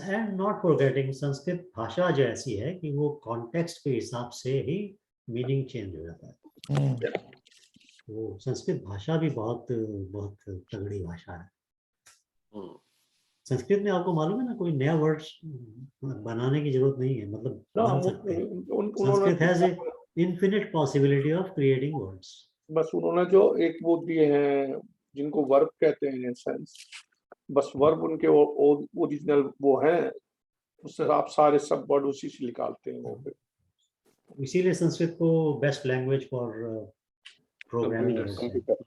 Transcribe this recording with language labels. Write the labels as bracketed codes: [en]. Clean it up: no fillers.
[en] And not forgetting [hi] Sanskrit भाषा जो ऐसी है कि वो कॉन्टेक्स्ट के हिसाब से ही मीनिंग चेंज हो जाता है। वो संस्कृत भाषा भी बहुत बहुत तगड़ी भाषा है। संस्कृत में आपको मालूम है ना, कोई नया वर्ड बनाने की जरूरत नहीं है, मतलब ना बन सकते हैं। उन्होंने [en] Sanskrit has a infinite possibility of creating words. [hi] बस उन्होंने जो एक वो दिए हैं जिनको वर्ब कहते हैं इन सेंस, बस वर्ब उनके ओरिजिनल वो हैं, उससे आप सारे सब वर्ड उसी से निकालते हैं वो फिर। इसीलिए संस्कृत को [en] best language for programming [hi] बोलते हैं।